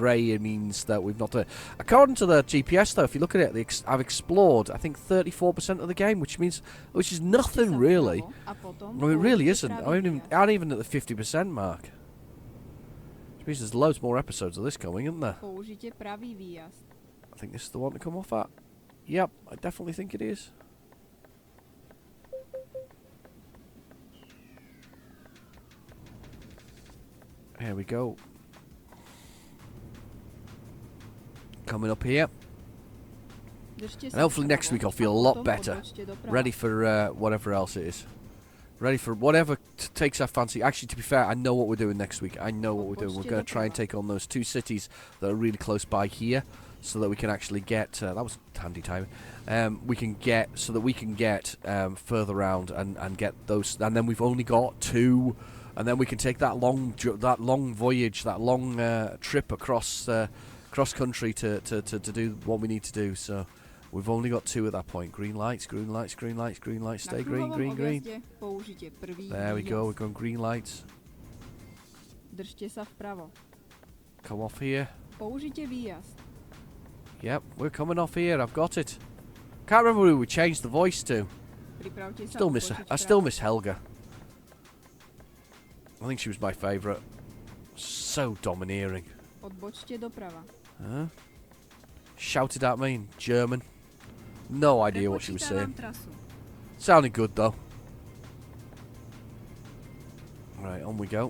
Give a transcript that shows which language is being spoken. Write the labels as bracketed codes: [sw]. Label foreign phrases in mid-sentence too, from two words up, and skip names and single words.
[en] Grey, it means that we've not done it. According to the GPS, though, if you look at it, I've explored, I think, 34% of the game, which is nothing, really. Well, it really isn't. I'm even at the 50% mark. Which means there's loads more episodes of this coming, isn't there? [sk] Použite pravý výjazd. [en] I think this is the one to come off at. Yep, I definitely think it is. Here we go. Coming up here. [sk] Držte sa [en] And hopefully next [sk] vpravo [en] week I'll feel a a lot [sk] potom [en] better. [sk] odbočte doprava. [en] Ready for whatever else it is. Ready for whatever takes our fancy. Actually, to be fair, I know what we're doing next week. I know what we're doing. We're going to try and take on those two cities that are really close by here, so that we can actually get. That was handy timing. We can get so that we can get further round and get those. And then we've only got two, and then we can take that long voyage, that long trip across country to do what we need to do. So. We've only got two at that point. Green lights, green lights, green lights, green lights. Stay green, green, green. [sk] Použite prvý [en] There we go. [sk] výjazd. [en] We're going green lights. [sk] Držte sa vpravo. [en] Come off here. Použite výjazd. Yep, we're coming off here. I've got it. Can't remember who we changed the voice to. [sk] Pripravte sa [en] I still miss Helga. I think she was my favourite. So domineering. Odbočte doprava. Huh? Shouted at me in German. No idea what she was [sk] Prepočítavam [en] saying. [sk] trasu. [en] Sounded good though. Right, on we go.